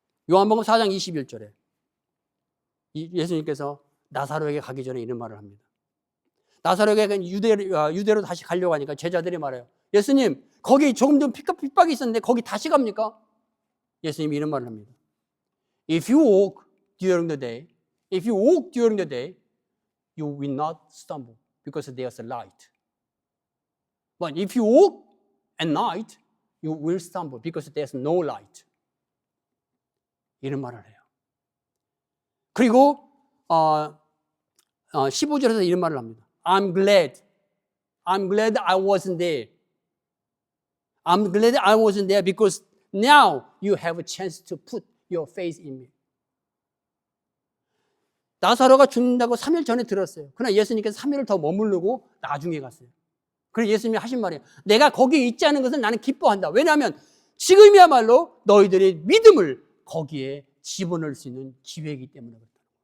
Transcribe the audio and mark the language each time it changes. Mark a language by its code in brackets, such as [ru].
[ko] 요한복음 4장 21절에 예수님께서 나사로에게 가기 전에 이런 말을 합니다. 나사로에게 유대로 다시 가려고 하니까 제자들이 말해요. 예수님, 거기 조금 좀 핍박이 있었는데 거기 다시 갑니까? 예수님이 이런 말을 합니다. [en] If you walk during the day If you walk during the day, you will not stumble because there's a light. But if you walk at night, you will stumble because there's no light. [ko] 이런 말을 해요. 그리고 15절에서 이런 말을 합니다. [en] I'm glad I wasn't there. I'm glad I wasn't there because now you have a chance to put your faith in me. [ko] 나사로가 죽는다고 3일 전에 들었어요. 그러나 예수님께서 3일을 더 머무르고 나중에 갔어요. 그래서 예수님이 하신 말이에요. 내가 거기에 있지 않은 것을 나는 기뻐한다. 왜냐하면 지금이야말로 너희들의 믿음을 거기에 집어넣을 수 있는 기회이기 때문에 그렇다.